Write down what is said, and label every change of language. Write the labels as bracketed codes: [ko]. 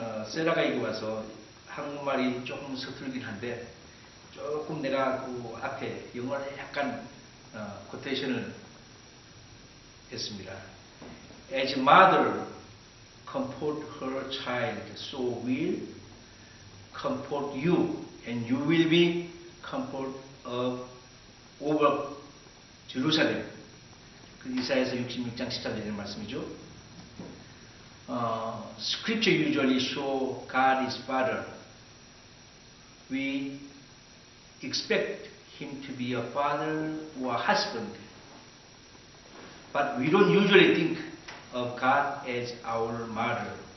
[ko] 세라가 이거 와서 한국말이 조금 서툴긴 한데 조금 내가 그 앞에 영어를 약간 코테이션을 했습니다. [en] As mother comfort her child, so will comfort you, and you will be comfort of over Jerusalem. [ko] 그 이사야서 66장 13절의 말씀이죠. [en] Scripture usually show God is Father. We expect Him to be a father or a husband, but we don't usually think of God as our mother.